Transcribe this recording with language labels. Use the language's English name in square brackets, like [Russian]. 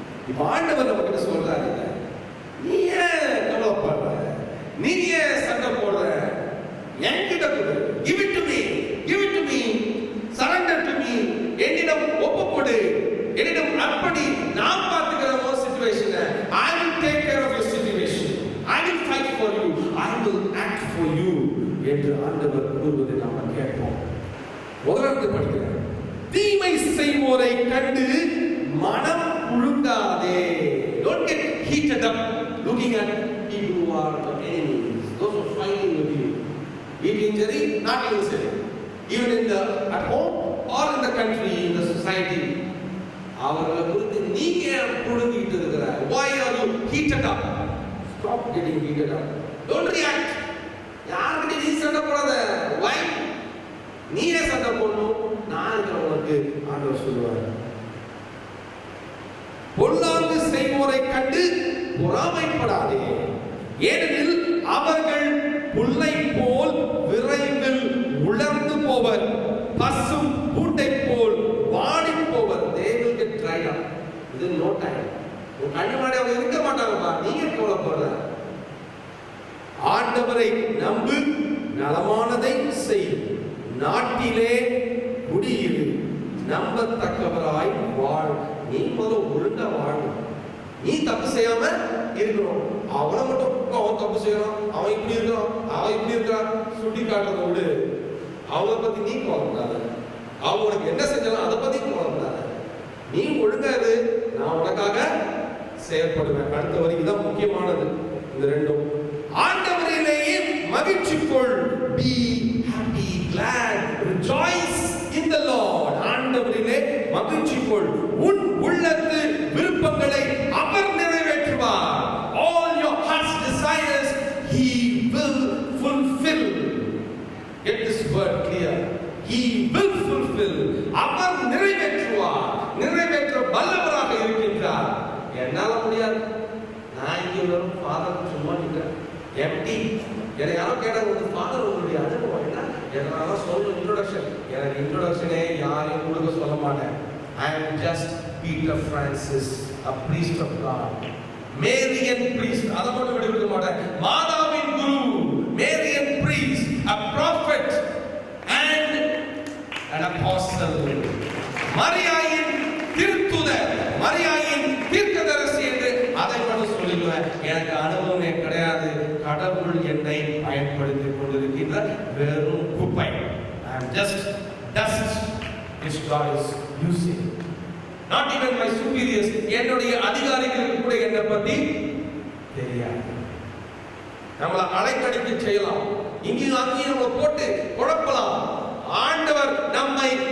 [Tamil] இப்ப ஆண்டவர் நம்ம கிட்ட சொல்றாரு, நீ ஏன் கவலைப்படுற, நீ ஏன் சண்டை போடுற, என்கிட்ட கொடு, [English] give it to me, [Tamil] give it to me, surrender to me, என்னிடம் ஒப்புக்கொடு, என்னிடம் அர்ப்பணி, நான் பார்த்துக்கிறேன் உன் சிச்சுவேஷனை. [English] I will take care of your situation, I will fight for you, I will act for you [Tamil] என்று ஆண்டவர் கூறுவதை நாம் கேட்போம். முதலாவது படிக்கிறேன். தீமை செய்வோரை கண்டு மனம் புழுங்காதே. [English] Don't get heated up looking at people who are the enemies, those who are fighting with you. Be injury, not injury. Even in the at home or in the country, in the society. [Tamil] அவர்களை குறித்து நீங்க புழுங்கிட்டு இருக்கிற. [English] Why are you heated up? Stop getting heated up. Don't react. [Tamil] யாருக்கு நீ சண்டை போடாத. [English] Why? [Tamil] நீயே சண்டை போடணும். நான் உனக்கு ஆண்டவர் சொல்லுவார். பொல்லாங்கு செய்வோரை கண்டு பொறாமைப்படாதே, ஏனெனில் அவர்கள் புல்லை போல் விரைவில் உலர்ந்து போவர், பசும் பூண்டை போல் வாடி போவர். [English] They will get dried up within no time. [Tamil] உன் கண்ணு முன்னாடி அவங்க இருக்க மாட்டாங்கப்பா, நீங்க கவலைப்படுற. ஆண்டவரை நம்பு, நலமானதை செய், நாட்டிலே குடியிரு, நம்பத்தக்கவராய் வாழ். நீ முதல்ல ஒழுங்கா வாழணும். நீ தப்பு செய்யாம இருக்கணும். அவனை மட்டும் அவன் தப்பு செய்யறான், அவன் இப்படி இருக்கிறான், அவன் இப்படி இருக்கிறான் சுட்டி காட்டுறத விடு. அவனை பத்தி நீ கவலைப்படாத. அவங்க உனக்கு என்ன செஞ்சாலும் அதை பத்தி கவலைப்படாத. நீ ஒழுங்கா இரு, நான் உனக்காக செயல்படுவேன். அடுத்த வரைக்கும் தான் முக்கியமானது இந்த ரெண்டும். ஆண்டவரிலேயே மகிழ்ச்சி கொள். [English] Be happy, glad, rejoice in the Lord. [Tamil] ஆண்டவரிலே மகிழ்ச்சி கொள். உன் உள்ளத்து விருப்பங்களை அவர் நிறைவேற்றுவார். [English] All your heart's desires he will fulfill. Get this word clear. He will fulfill. [Tamil] அவர் நிறைவேற்றுவார். நிறைவேற்ற வல்லவராக இருக்கின்றார். என்னால முடியாது. நான் இங்கே வரும் ஃபாதர் சும்மா நிற்கிறேன் எம்டி. என்னை யாரோ கேட்டாங்க, உங்க ஃபாதர் உங்களுடைய அனுபவம் என்ன? என்னால சொல்ல இன்ட்ரோடக்ஷன். எனக்கு இன்ட்ரோடக்ஷனே யாரையும் கொடுக்க சொல்ல மாட்டேன். [English] I am just Peter Francis, a priest of God. Marian priest. [Tamil] அதை மட்டும் விடுவிக்க மாட்டேன். மாதாவின் குரு, [English] Marian priest, a prophet and an apostle. [Tamil] மரியாயின் திருத்துதர், மரியாயின் தீர்க்கதரிசி என்று அதை மட்டும் சொல்லிடுவேன். எனக்கு அனுபவமே கிடையாது. கடவுள் என்னை பயன்படுத்திக் கொண்டிருக்கின்ற வெறும் குப்பை. [English] I am just dust which God is using. Not even my superiors, [Tamil] என்னுடைய அதிகாரிகளுக்கு கூட என்னை பத்தி தெரியாது. நம்மளை அலைக்கடிக்க செய்யலாம், இங்கேயும் அங்கேயும் நம்ம போட்டு குழப்பலாம். ஆண்டவர் நம்மை